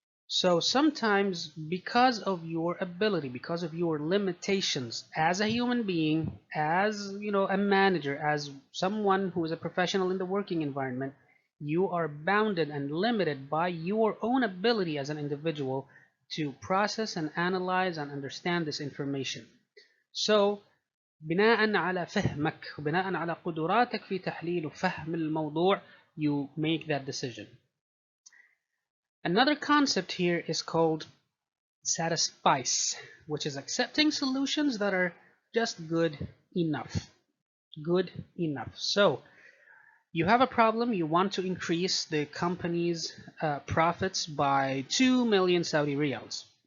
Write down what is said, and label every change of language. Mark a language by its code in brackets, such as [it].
[en] So sometimes, because of your ability, because of your limitations as a human being, as a manager, as someone who is a professional in the working environment, you are bounded and limited by your own ability as an individual to process and analyze and understand this information. [ar] So بناء على فهمك وبناء على قدراتك في تحليل وفهم الموضوع, [en] you make that decision. Another concept here is called Satisfice, which is accepting solutions that are just good enough. Good enough. So you have a problem, you want to increase the company's profits by 2 million Saudi riyals.